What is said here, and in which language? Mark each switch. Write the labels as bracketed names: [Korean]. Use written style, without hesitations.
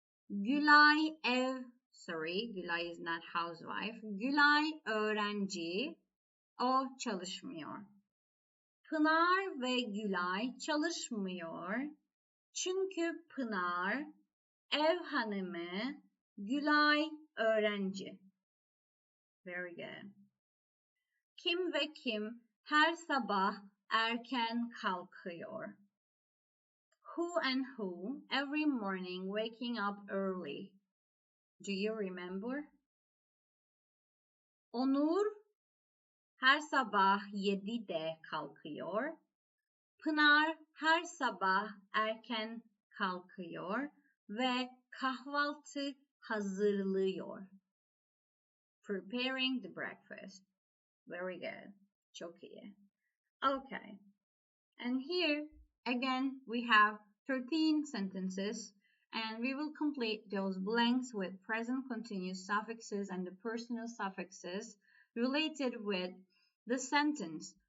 [English] Gülay Gülay is not housewife. [Turkish] Gülay öğrenci. O çalışmıyor. Pınar ve Gülay çalışmıyor. Çünkü Pınar ev hanımı, Gülay öğrenci. [English] Very good. [Turkish] Kim ve kim her sabah erken kalkıyor? [English] Who and who every morning waking up early? Do you remember? [Turkish] Onur her sabah 7'de kalkıyor. Pınar her sabah erken kalkıyor ve kahvaltı hazırlıyor. [English] Preparing the breakfast. Very good. [Turkish] Çok iyi. [English] Okay. And here again we have 13 sentences and we will complete those blanks with present continuous suffixes and the personal suffixes related with the sentence.